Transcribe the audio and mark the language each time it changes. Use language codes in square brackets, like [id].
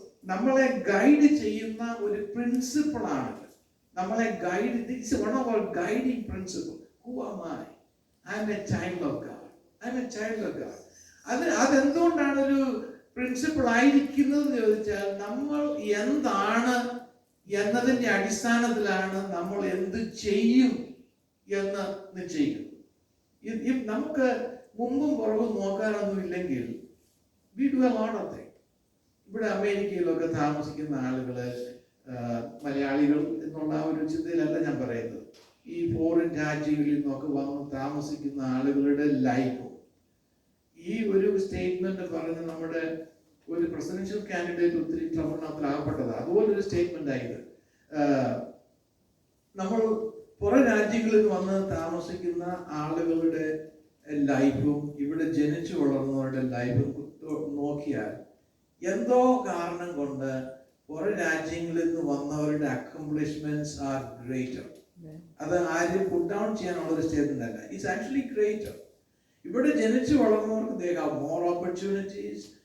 [ml] നമ്മളെ ഗൈഡ് ചെയ്യുന്ന ഒരു പ്രിൻസിപ്പിൾ ആണ്. നമ്മളെ guide, [en] this is one of our guiding principle. Who am I? I am a child of God. I am a child of God. [ml] അതെന്തുകൊണ്ടാണ് ഒരു principle ആയിരിക്കുന്നത് എന്ന് ചോദിച്ചാൽ, നമ്മൾ എന്താണ് എന്നതിന്റെ അടിസ്ഥാനത്തിലാണ് നമ്മൾ എന്ത് ചെയ്യും എന്ന് നിശ്ചയിക്കുന്നത്. നമുക്ക് മുമ്പും പുറകും നോക്കാനൊന്നും ഇല്ലെങ്കിൽ [en] we do a lot of things. [ml] ഇവിടെ അമേരിക്കയിലൊക്കെ താമസിക്കുന്ന ആളുകള് മലയാളികൾ എന്നുള്ള ആ ഒരു ചിന്തയിലല്ല ഞാൻ പറയുന്നത്. ഈ ഫോറിൻ രാജ്യങ്ങളിൽ നിന്നൊക്കെ വന്ന് താമസിക്കുന്ന ആളുകളുടെ ലൈഫ്, ഈ ഒരു സ്റ്റേറ്റ്മെന്റ് പറഞ്ഞ് നമ്മുടെ ഒരു പ്രസിഡൻഷ്യൽ കാൻഡിഡേറ്റ് ഒത്തിരി ട്രബിളിനകത്തിലാകപ്പെട്ടതാണ്. അതുപോലൊരു സ്റ്റേറ്റ്മെന്റ് ആയത്. നമ്മൾ പുറം രാജ്യങ്ങളിൽ വന്ന് താമസിക്കുന്ന ആളുകളുടെ ലൈഫും ഇവിടെ ജനിച്ചു വളർന്നവരുടെ ലൈഫും നോക്കിയാൽ എന്തോ കാരണം കൊണ്ട് പുറം രാജ്യങ്ങളിൽ നിന്ന് വന്നവരുടെ [en] Accomplishments are greater. [ml] അത് ആരും പുട്ട് ഡൗൺ ചെയ്യാനുള്ള ഒരു സ്റ്റേറ്റ്മെന്റ് അല്ല. [en] It's actually greater. [ml] ഇവിടെ ജനിച്ചു വളർന്നവർക്ക് [en] they have more opportunities.